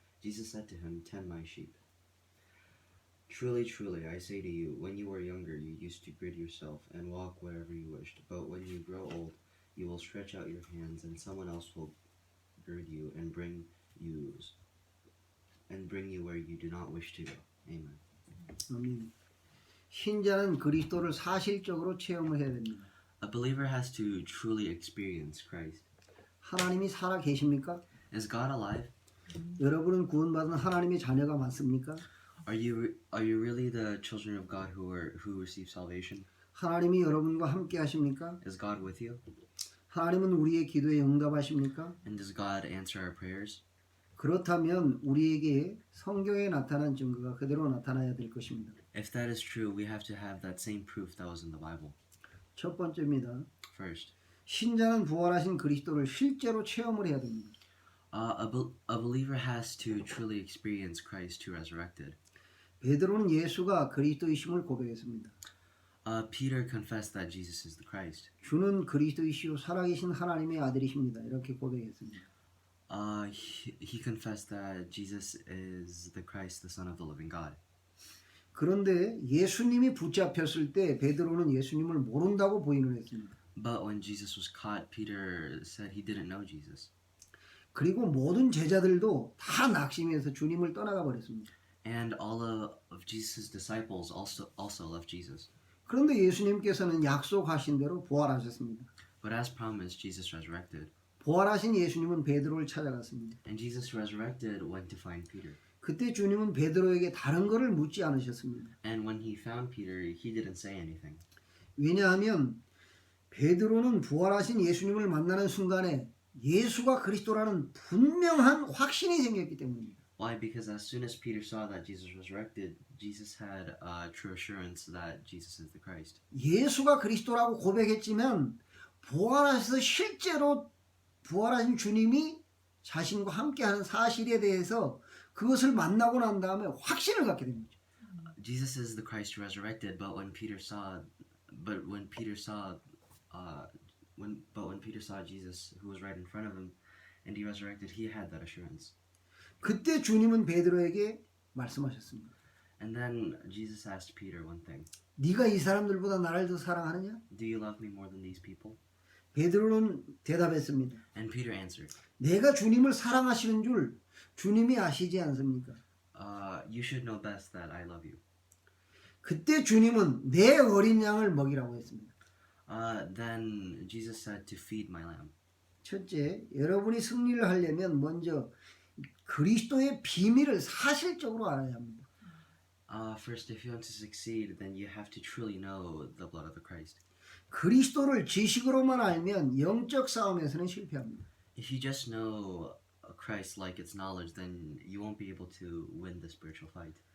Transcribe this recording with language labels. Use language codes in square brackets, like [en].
[en] Jesus said to him, "Tend my sheep." Truly, truly, I say to you, when you were younger, you used to gird yourself and walk wherever you wished. But when you grow old, you will stretch out your hands, and someone else will gird you and bring you where you do not wish to go. Amen. [ko] 아멘. 신자는 그리스도를 사실적으로 체험을 해야 됩니다. [en] A believer has to truly experience Christ. [ko] 하나님이 살아 계십니까? [en] Is God alive? [ko] 여러분은 구원받은 하나님의 자녀가 맞습니까? [en] Are you really the children of God who receive salvation? [ko] 하나님이 여러분과 함께 하십니까? [en] Is God with you? [ko] 하나님은 우리의 기도에 응답하십니까? [en] And does God answer our prayers? [ko] 그렇다면 우리에게 성경에 나타난 증거가 그대로 나타나야 될 것입니다. [en] If that is true, we have to have that same proof that was in the Bible. [ko] 첫 번째입니다. [en] First, [ko] 신자는 부활하신 그리스도를 실제로 체험을 해야 됩니다. [en] a believer has to truly experience Christ who resurrected. [ko] 베드로는 예수가 그리스도이심을 고백했습니다. [en] Peter confessed that Jesus is the Christ. [ko] 주는 그리스도이시오 살아계신 하나님의 아들이십니다. 이렇게 고백했습니다. [en] He confessed that Jesus is the Christ, the Son of the living God. [ko] 그런데 예수님이 붙잡혔을 때 베드로는 예수님을 모른다고 부인을 했습니다. [en] But when Jesus was caught, Peter said he didn't know Jesus. [ko] 그리고 모든 제자들도 다 낙심해서 주님을 떠나가 버렸습니다. [en] And all of Jesus' disciples also left Jesus. [ko] 그런데 예수님께서는 약속하신 대로 부활하셨습니다. [en] But as promised, Jesus resurrected. [ko] 부활하신 예수님은 베드로를 찾아갔습니다. [en] And Jesus resurrected went to find Peter. [ko] 그때 주님은 베드로에게 다른 것을 묻지 않으셨습니다. [en] And when he found Peter, he didn't say anything. [ko] 왜냐하면 베드로는 부활하신 예수님을 만나는 순간에 예수가 그리스도라는 분명한 확신이 생겼기 때문입니다. [en] Why? Because as soon as Peter saw that Jesus resurrected, Jesus had true assurance that Jesus is the Christ. [ko] 예수가 그리스도라고 고백했지만 부활하셔서 실제로 부활하신 주님이 자신과 함께하는 사실에 대해서 그것을 만나고 난 다음에 확신을 갖게 됩니다. [en] Jesus is the Christ resurrected, but when Peter saw Jesus who was right in front of him and he resurrected, he had that assurance. [ko] 그때 주님은 베드로에게 말씀하셨습니다. [en] And then Jesus asked Peter one thing. [ko] 네가 이 사람들보다 나를 더 사랑하느냐? [en] Do you love me more than these people? [ko] 베드로는 대답했습니다. [en] And Peter answered, [ko] 내가 주님을 사랑하시는 줄 주님이 아시지 않습니까? [en] You should know best that I love you. [ko] 그때 주님은 내 어린 양을 먹이라고 했습니다. [en] Then Jesus said to feed my lamb. [ko] 첫째, 여러분이 승리를 하려면 먼저 그리스도의 비밀을 사실적으로 알아야 합니다. [en] First, if you want to succeed, then you have to truly know the blood of the Christ. [ko] 그리스도를 지식으로만 알면 영적 싸움에서는 실패합니다. [en] If you just know Christ like its knowledge, then you won't be able to win the spiritual fight.